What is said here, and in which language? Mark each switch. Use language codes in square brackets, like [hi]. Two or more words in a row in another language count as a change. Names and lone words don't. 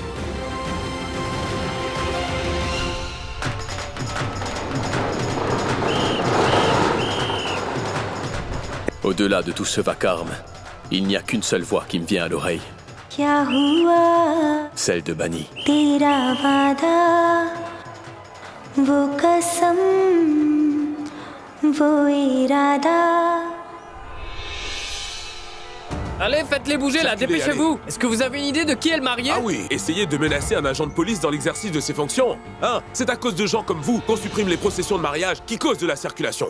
[fr] Au-delà de tout ce vacarme, il n'y a qu'une seule voix qui me vient à l'oreille. Celle de Bani. [hi] तेरा वादा, वो कसम, वो इरादा. [fr] Allez, faites-les bouger là, dépêchez-vous. Est-ce que vous avez une idée de qui est le marié? Ah oui, essayez de menacer un agent de police dans l'exercice de ses fonctions. Hein? C'est à cause de gens comme vous qu'on supprime les processions de mariage qui causent de la circulation.